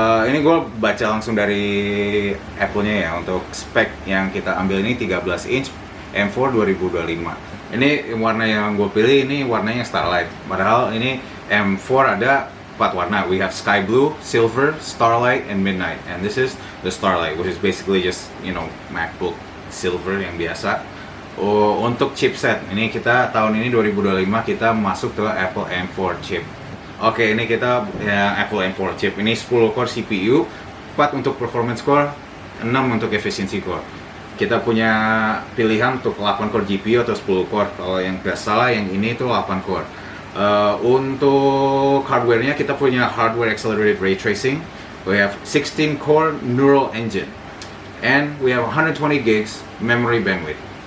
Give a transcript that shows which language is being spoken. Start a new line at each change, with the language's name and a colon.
Indonesian: Ini gue baca langsung dari Apple-nya ya. Untuk spek yang kita ambil ini 13 inch M4 2025. Ini warna yang gue pilih ini warnanya Starlight. Padahal ini M4 ada 4 warna.
English: We have Sky Blue, Silver, Starlight, and Midnight. And this is the Starlight, which is basically just MacBook Silver
Indonesian: yang biasa. Untuk chipset, ini kita tahun ini 2025 kita masuk ke Apple M4 chip. Oke, ini kita ya, Apple M4 chip. Ini 10 core CPU, 4 untuk performance core, 6 untuk efficiency core. Kita punya pilihan untuk 8 core GPU atau 10 core. Kalau yang nggak salah yang ini itu 8 core. Untuk hardware-nya kita punya hardware accelerated ray tracing.
English: We have 16 core neural engine. And we have 120 gigs memory bandwidth.